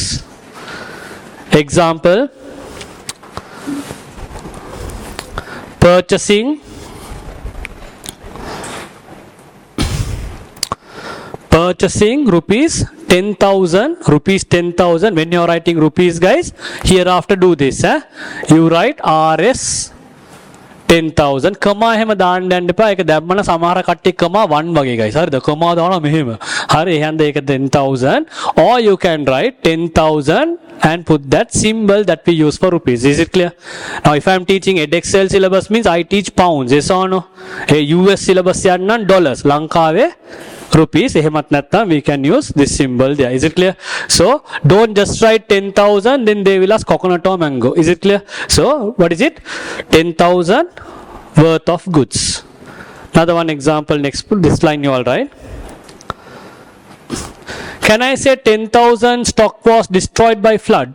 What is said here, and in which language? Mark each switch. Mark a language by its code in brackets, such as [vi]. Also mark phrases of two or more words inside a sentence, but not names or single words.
[en] Example, purchasing rupees 10,000. When you are writing rupees guys, hereafter do this. You write RS 10,000. [si] කමා එහෙම දාන්න යන්න එපා. ඒක දැම්මම සමහර කට්ටිය කමා 1 වගේ guys. හරිද? කමා දානවා මෙහෙම. හරි එහෙනම් ඒක 10,000. [en] Or you can write 10,000 and put that symbol that we use for rupees. Is it clear? Now if I am teaching Excel syllabus means I teach pounds. Yes or no? US syllabus යන්නම් dollars. ලංකාවේ rupees. [si] එහෙමත් නැත්නම් [en] we can use this symbol there. Is it clear? So don't just write 10,000 then they will ask coconut or mango. Is it clear? So what is it? 10,000 worth of goods. Another one example, next this line you all write. Can I say 10,000 stock was destroyed by flood?